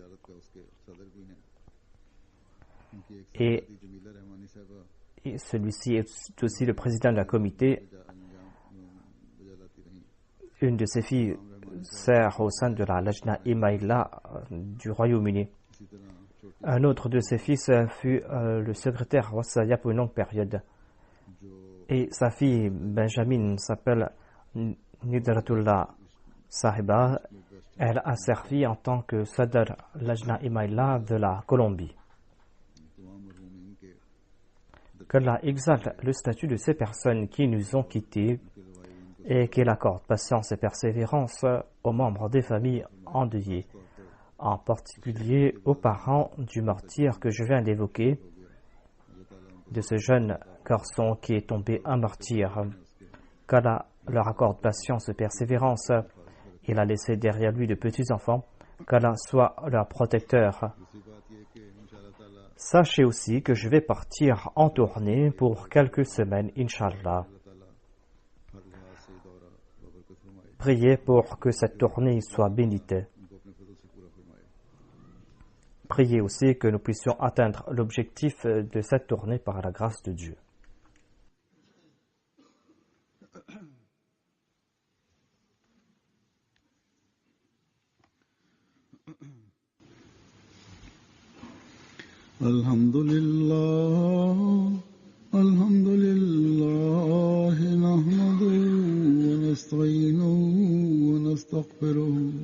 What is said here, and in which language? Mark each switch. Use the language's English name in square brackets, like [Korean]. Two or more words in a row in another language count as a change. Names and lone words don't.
[French] Et celui-ci est aussi le président de la comité. Une de ses filles sert au sein de la Lajna Imaïla du Royaume-Uni. [Urdu] اسی طرح چھوٹے [French] Un autre de ses fils fut le secrétaire Wassaya pour une longue période. [Urdu] जो [French] Et sa fille Benjamin s'appelle Nidratullah Sahiba. Elle a servi en tant que Sadr Lajna Imaïla de la Colombie. [Urdu] تمام مرحومین کے [French] Qu'Allah exalte le statut de ces personnes qui nous ont quittés et qu'il accorde patience et persévérance aux membres des familles endeuillées, en particulier aux parents du martyr que je viens d'évoquer, de ce jeune garçon qui est tombé un martyr. Qu'Allah leur accorde patience et persévérance. Il a laissé derrière lui de petits-enfants. Qu'Allah soit leur protecteur. [Urdu] دوسری بات یہ کہ انشاءاللہ تعالیٰ [French] Sachez aussi que je vais partir en tournée pour quelques semaines, Inch'Allah. [Urdu] تعالیٰ ہر لحاظ سے دورہ برکت فرمائے [French] Priez pour que cette tournée soit bénite. [Urdu] ان کو اپنے فضل سے پورا فرمائے [French] Priez aussi que nous puissions atteindre l'objectif de cette tournée par la grâce de Dieu. [Arabic] الحمد لله نحمده ونستعينه ونستغفره